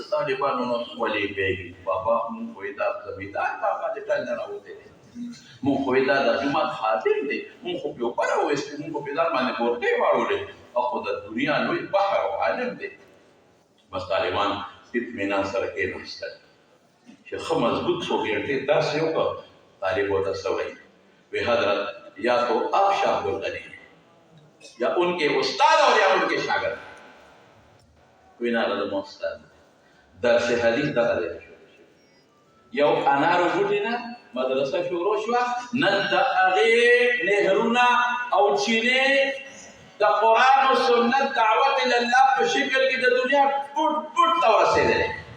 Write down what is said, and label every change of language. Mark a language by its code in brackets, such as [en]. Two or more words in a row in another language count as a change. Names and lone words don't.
[ps] طالبانو نو ولې بیګي بابا مونږ خو یې دا زمیندار بابا د ټل نه راوتی دی مونږ خو یې دا د جومات خادم دی مونږ خو پې اوبه راویستې مونږ خو پې ځان باندې بورکۍ واړولې او خو د دنیا لوی بحر او عالم دی بس طالبان اطمینان سره کېناستل چې ښه مضبوط څو ګنټې داسې وکړه طالب ورته څه وایي وی حضرت [ur] یا تو آپ شاہ عبدالغنی یا ان کے استاد اور یا ان کے شاگرد کوئی نہ لازم استاد [ps] درس حدیث دغه دی یو انارو بوټي نه مدرسه شروع شوه نن د هغې نهرونه او چینې د قرآن او سنت دعوت الله په شکل کې د دنیا ټوټ ټوټ ته ورسېدلی